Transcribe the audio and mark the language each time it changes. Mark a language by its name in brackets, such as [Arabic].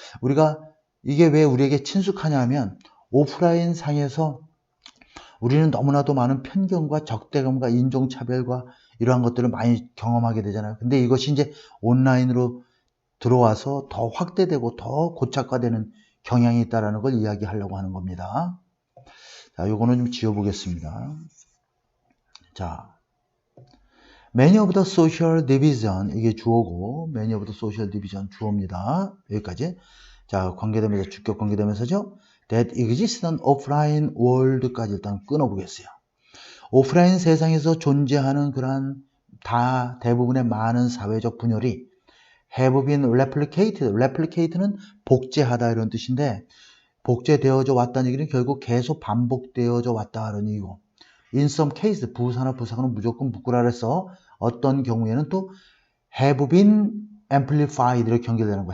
[Korean] 우리가 이게 왜 우리에게 친숙하냐 하면 오프라인 상에서 우리는 너무나도 많은 편견과 적대감과 인종차별과 이러한 것들을 많이 경험하게 되잖아요. 근데 이것이 이제 온라인으로 들어와서 더 확대되고 더 고착화되는 경향이 있다는 걸 이야기하려고 하는 겁니다. 자, 요거는 좀 지워보겠습니다. [English] 자, Many of the social division, [Korean] 이게 주어고, [English] many of the social division [Korean] 주어입니다. 여기까지. 자, 관계되면서, 주격 관계되면서죠. [English] That exists in offline world까지 [Korean] 일단 끊어보겠어요. 오프라인 세상에서 존재하는 그러한 대부분의 많은 사회적 분열이 [English] have been replicated. [Korean] replicate는 복제하다 이런 뜻인데, 복제되어져 왔다는 얘기는 결국 계속 반복되어져 왔다는 얘기고, [English] in some case, [Korean] 부사나 부사는 무조건 묶으라 그래서 어떤 경우에는 또 [English] have been amplified [Korean] 이렇게 연결되는 거.